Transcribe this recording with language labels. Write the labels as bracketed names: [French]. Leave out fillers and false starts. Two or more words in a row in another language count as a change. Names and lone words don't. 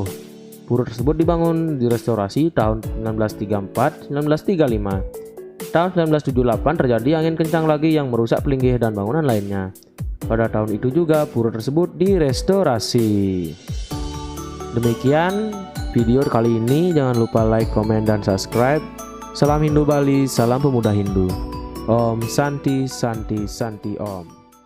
[Indonesian] Pura tersebut dibangun direstorasi tahun 1934-1935. Tahun 1978 terjadi angin kencang lagi yang merusak pelinggih dan bangunan lainnya. Pada tahun itu juga pura tersebut direstorasi. Demikian video kali ini, jangan lupa like, komen, dan subscribe. Salam Hindu Bali, salam pemuda Hindu. [Sanskrit] Om Santi Santi Santi Om.